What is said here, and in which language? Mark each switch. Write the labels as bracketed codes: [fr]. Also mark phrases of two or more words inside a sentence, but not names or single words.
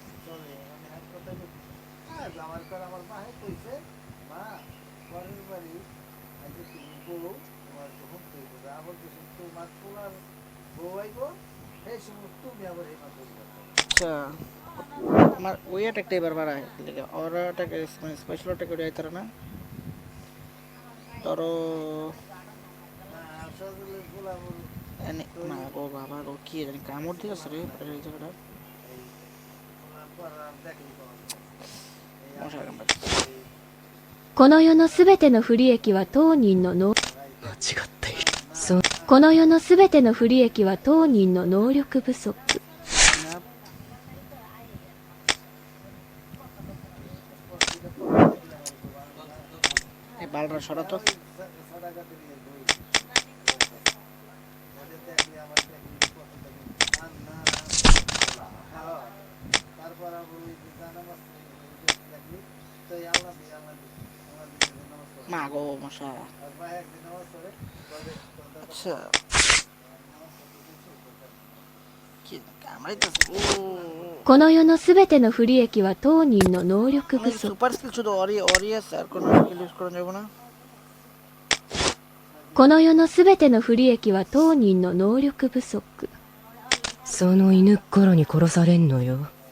[bn] আচ্ছা আমার ওই একটা এবার বাড়ায় লেগে ওরাটাকে মানে স্পেশাল ওটাকে ওই তারা না ধরো মা গো বাবা গো কি জানি কামড় দিয়ে আছে রে এই জায়গাটা মশা কামড় [ja] この世のすべての不利益は当人の能間違っている。そう。この世のすべての不利益は当人の能力不足。 [bn] এই বালরা সরাতো মা গো মশা আচ্ছা কি কামড়াইতেছে ও [ja] この世のすべての不利益は当人の能力不 [bn] আমি [ja] 足。 [en] super skill [bn] শুধু অরি আছে আর কোনো [en] skill use [bn] করা যাবে না [ja] この世のすべての不利益は当人の能力不足。その犬っころに殺されんのよ。